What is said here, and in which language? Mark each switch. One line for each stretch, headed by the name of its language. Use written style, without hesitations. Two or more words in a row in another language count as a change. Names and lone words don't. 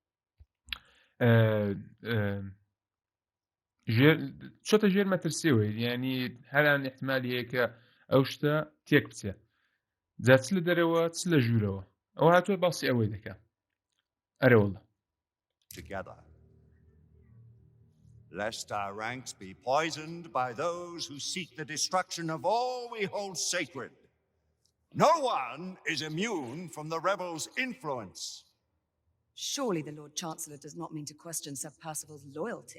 Central Kurdish: چۆتە ژێر مەترسیەوەی یعنی هەران احتمالی هەیە کە ئەو شتە تێک بچێ جا چ لە دەرەوە چ لە ژوورەوە ئەو هاتووە باسی ئەوەی دەکات ئەرەوەڵە
English: Together, lest our ranks be poisoned by those who seek the destruction of all we hold sacred. No one is immune from the rebels' influence. Surely the Lord Chancellor does not mean to question Sir Percival's loyalty.